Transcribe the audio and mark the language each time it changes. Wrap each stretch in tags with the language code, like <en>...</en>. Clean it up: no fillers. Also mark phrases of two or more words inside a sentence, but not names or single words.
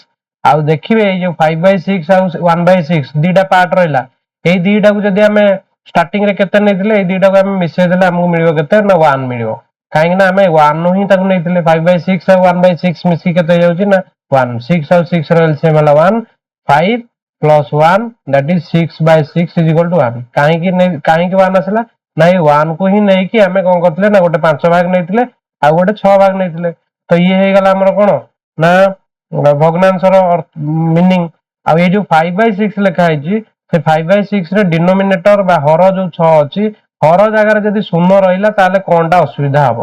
<or>ଆଉ ଦେଖିବେ ଏଇ ଯୋଉ 5/6 ଆଉ 1/6 ଦିଟା ପାର୍ଟ ରହିଲା, ଏଇ ଦିଟାକୁ ଯଦି ଆମେ ଷ୍ଟାର୍ଟିଂ ରେ କେତେ ନେଇଥିଲେ ଏଇ ଦିଟାକୁ ଆମେ ମିଶେଇ ଦେଲେ ଆମକୁ ମିଳିବ କେତେ ନା 1 ମିଳିବ। କାହିଁକି ନା ଆମେ 1 ହିଁ ତାକୁ ନେଇଥିଲେ। 5/6 ଆଉ 1/6 ମିଶିକି କେତେ ହେଇଯାଉଛି ନା 1। 6 ଆଉ 6 ର ଏଲସିଏମ ହେଲା 1। 5 ପ୍ଲସ 1</or> <en>that is 6/6 is equal to</en> <or>1। କାହିଁକି 1 ଆସିଲା ନା ଏଇ 1 କୁ ହିଁ ନେଇକି ଆମେ କଣ କରିଥିଲେ ନା ଗୋଟେ 5 ଭାଗ ନେଇଥିଲେ ଆଉ ଗୋଟେ 6 ଭାଗ ନେଇଥିଲେ। ତ ଇଏ ହେଇଗଲା ଆମର କଣ ନା ଭଗ୍ନାଂଶର ମିନିଂ ଆଉ ଏଇ ଯୋଉ 5/6 ଲେଖା ହେଇଛି ସେ 5/6 ରେ ଡିନୋମିନେଟର ବା ହର ଯୋଉ 6 ଅଛି ହର ଜାଗାରେ ଯଦି ଶୂନ ରହିଲା ତାହେଲେ କଣଟା ଅସୁବିଧା ହବ।</or>